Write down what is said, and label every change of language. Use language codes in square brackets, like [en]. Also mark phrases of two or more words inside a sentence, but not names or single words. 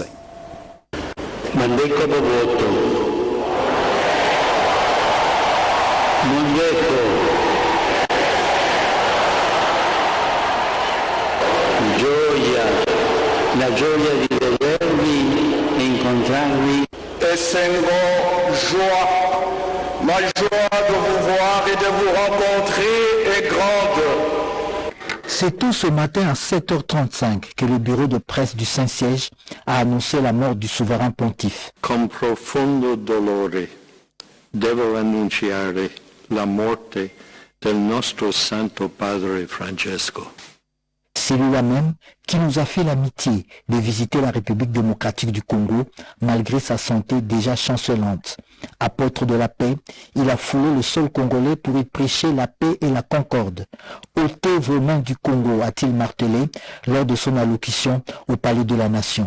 [ln] Mandeko Boboto, Mandeko, [it] gioia, la gioia di vedervi e incontrarvi. [ln] Essengo, [fr] joie, ma joie de vous voir et de vous rencontrer est grande. C'est tout ce matin à 7h35 que le bureau de presse du Saint-Siège a annoncé la mort du souverain pontife. [it] Con profondo dolore devo annunciare la morte del nostro Santo Padre Francesco. [fr] C'est lui-là même qui nous a fait l'amitié de visiter la République démocratique du Congo malgré sa santé déjà chancelante. Apôtre de la paix, il a foulé le sol congolais pour y prêcher la paix et la concorde. Ôtez vos mains du Congo, a-t-il martelé lors de son allocution au Palais de la Nation.